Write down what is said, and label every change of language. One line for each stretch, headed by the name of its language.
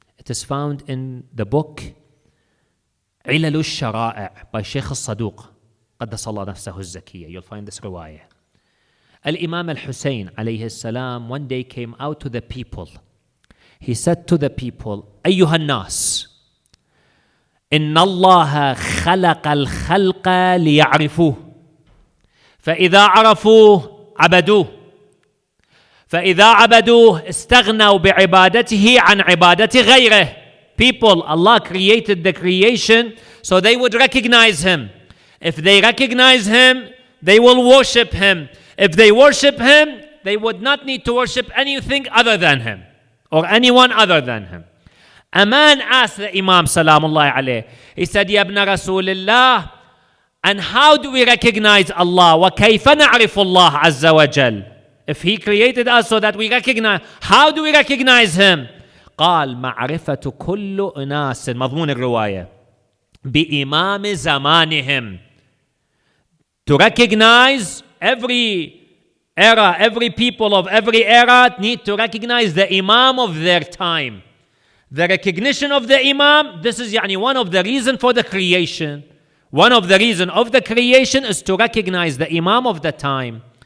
English: It is found in the book Ilal al-Shara'i' by Sheikh Saduq,
Arabic: قدس الله نفسه الزكية.
English: You'll find this riwayah. Al-Imam Al-Hussein alayhi salam one day came out to the people. He said to the people,
Arabic: أيها الناس إن الله خلق الخلق ليعرفوه فإذا عرفوه عبدوه فإذا عبدوه استغنوا بعبادته عن عبادة غيره.
English: People, Allah created the creation so they would recognize Him. If they recognize Him, they will worship Him. If they worship Him, they would not need to worship anything other than Him or anyone other than Him. A man asked the Imam Salamullahi alayh, he said, Ya ibn Rasulullah, and how do we recognize Allah?
Arabic: وَكَيْفَ نَعْرِفُ اللَّهَ عَزَّ وَجَلَّ.
English: If He created us so that we recognize, how do we recognize Him?
Arabic: قال معرفة كل أناس مضمون الرواية بإمام زمانهم.
English: To recognize every era, every people of every era need to recognize the Imam of their time. The recognition of the Imam, this is one of the reasons for the creation. One of the reasons of the creation is to recognize the Imam of the time.